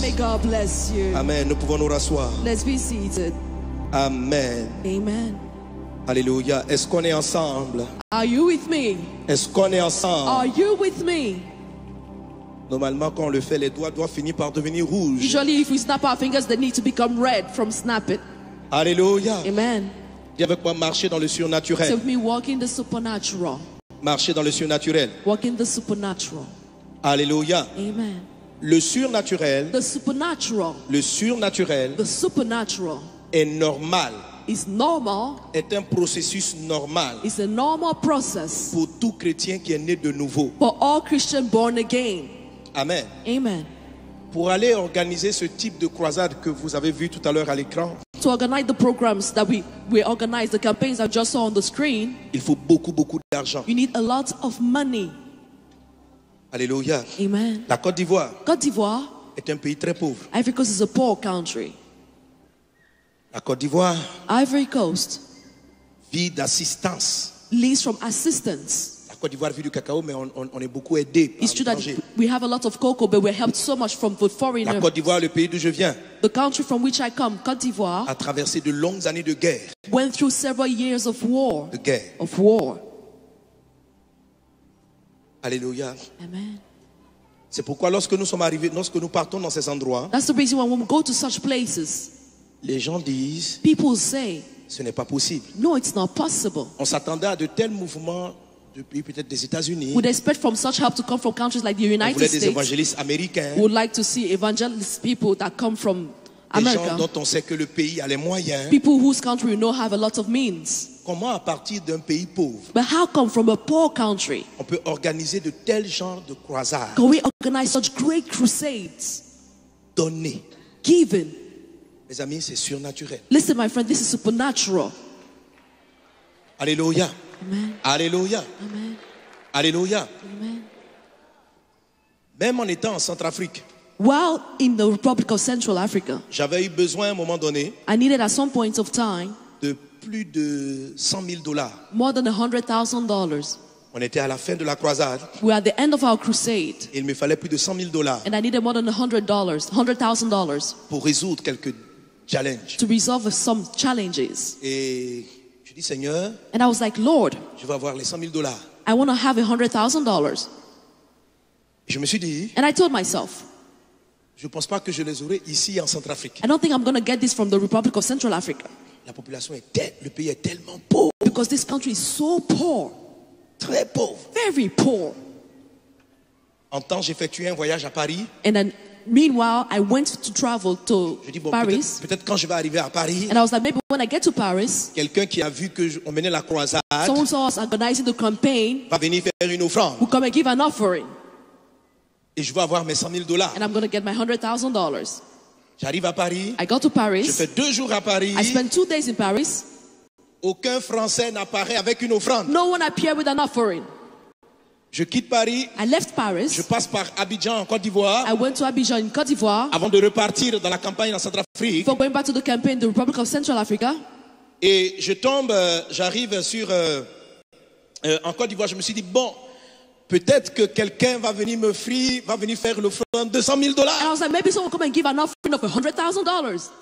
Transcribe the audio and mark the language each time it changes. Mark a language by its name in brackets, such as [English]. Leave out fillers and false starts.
[English] May God bless you. Amen. [French] Nous pouvons nous rasseoir. [English] Let's be seated. Amen. Amen. [French] Alléluia. Est-ce qu'on est ensemble? [English] Are you with me? [French] Est-ce qu'on est ensemble? [English] Are you with me? [French] Normalement, quand on le fait, les doigts doivent finir par devenir rouges. [English] Usually, if we snap our fingers, they need to become red from snap it. [French] Alléluia. [English] Amen. [French] Dis avec moi, marcher dans le [English] So [French] surnaturel. [English] with me, walk in the supernatural. [French] Marcher dans le surnaturel. [English] Walk in the supernatural. [French] Alléluia. [English] Amen. [French] Le surnaturel, [English] The supernatural. [French] le surnaturel [English] The supernatural [French] est normal. [English] is normal. [French] Est un processus normal [English] It's a normal process [French] pour tout chrétien qui est né de nouveau. [English] for all Christians born again. Amen. Amen. [French] Pour aller organiser ce type de croisade que vous avez vu tout à l'heure à l'écran, [English] To organize the programs that we organize, the campaigns I just saw on the screen, [French] il faut beaucoup d'argent. [English] you need a lot of money. [French] Alléluia. [English] Amen. [French] La Côte d'Ivoire [English] Côte d'Ivoire, [French] est un pays très pauvre. [English] Ivory Coast is a poor country. [French] La Côte d'Ivoire [English] Ivory Coast [French] vit d'assistance. [English] lives from assistance. [French] La Côte d'Ivoire vit du cacao, mais on est beaucoup aidé par [English] It's true that [French] l'étranger. [English] we have a lot of cocoa, but we're helped so much from the [French] La [English] foreigners. [French] Côte d'Ivoire, le pays d'où je viens, [English] The country from which I come, Côte d'Ivoire, [French] a traversé de longues années de guerre. [English] went through several years of war. [French] De guerre. Alléluia. [English] Amen. [French] C'est pourquoi lorsque nous sommes arrivés, lorsque nous partons dans ces endroits, [English] That's the reason why when we go to such places, [French] les gens disent, [English] people say, [French] ce n'est pas possible. [English] no, it's not possible. [French] On s'attendait à de tels mouvements depuis peut-être des États-Unis. [English] We'd expect from such help to come from countries like the [French] On [English] United [French] voulait des [English] States. [French] évangélistes américains, [English] We would like to see evangelist people that come from [French] des gens [English] America. [French] dont on sait que le pays a les moyens. [English] People whose country we know have a lot of means. [French] Comment à partir d'un pays pauvre, [English] But how come from a poor country [French] on peut organiser de tels genres de croisades [English] can we organize such great crusades? [French] données? [English] Given. [French] Mes amis, c'est surnaturel. [English] Listen, my friend, this is supernatural. [French] Alléluia. [English] Amen. [French] Alléluia. [English] Amen. [French] Alléluia. [English] Amen. [French] Même en étant en Centrafrique, [English] While in the Republic of Central Africa, [French] j'avais eu besoin à un moment donné [English] I needed at some point of time [French] de plus de $100,000 [English] more than $100,000 [French] On était à la fin de la croisade. [English] We're at the end of our crusade. [French] Et il me fallait plus de $100,000 [English] And I needed more than $100,000 [French] pour résoudre quelques challenges. [English] to resolve some challenges. [French] Et je dis, Seigneur, [English] And I was like, Lord, [French] je vais avoir les $100,000. [English] I want to have $100,000. [French] Et je me suis dit, [English] And I told myself, [French] je ne pense pas que je les aurai ici en Centrafrique. [English] I don't think I'm going to get this from the Republic of Central Africa. [French] La population le pays est tellement pauvre, [English] Because this country is so poor, [French] très pauvre. [English] very poor. [French] En temps, j'ai effectué un voyage à Paris. [English] And then meanwhile, I went to travel to [French] Je dis, bon, [English] Paris. [French] peut-être quand je vais arriver à Paris, [English] And I was like, maybe when I get to Paris, [French] quelqu'un qui a vu qu'on menait la croisade [English] someone saw us organizing the campaign, [French] va venir faire une offrande. [English] will come and give an offering. [French] Et je vais avoir mes $100,000. [English] And I'm going to get my $100,000. [French] J'arrive à Paris. [English] I go to [French] Je [English] Paris. [French] fais 2 jours à Paris. [English] I spent 2 days in Paris. [French] Aucun Français n'apparaît avec une offrande. [English] No one appeared with an offering. [French] Je quitte Paris. [English] I left [French] Je [English] Paris. [French] passe par Abidjan en Côte d'Ivoire [English] I went to Abidjan in Côte d'Ivoire [French] avant de repartir dans la campagne en Centrafrique. [English] for going back to the campaign in the Republic of Central Africa. [French] Et je tombe, j'arrive en Côte d'Ivoire. Je me suis dit, bon, peut-être que quelqu'un va venir va venir faire l'offrande de $100,000. [English] And I was like, maybe someone will come and give an offering of $100,000.